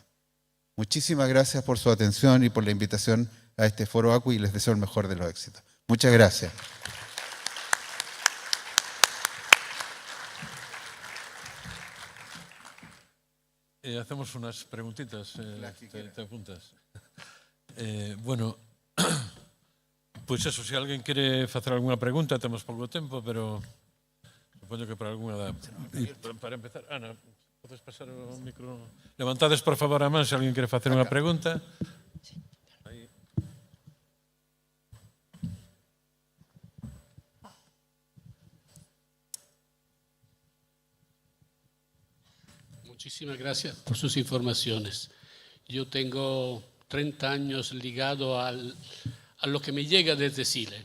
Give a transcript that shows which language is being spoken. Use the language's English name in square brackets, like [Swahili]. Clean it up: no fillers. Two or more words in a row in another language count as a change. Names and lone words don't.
[Spanish] Muchísimas gracias por su atención y por la invitación a este Foro Acui y les deseo el mejor de los éxitos. Muchas gracias. Hacemos unas preguntitas, te apuntas. [Galician] Bueno, pois eso, se alguén quere facer algunha pregunta, temos pouco tempo, pero supoño que para algunha da... Para empezar, Ana, podes pasar o micro? Levantades, por favor, a man se alguén quere facer unha pregunta. Aí. [Spanish] Muchísimas gracias por sus informaciones. Yo tengo 30 años ligado a lo que me llega desde Chile.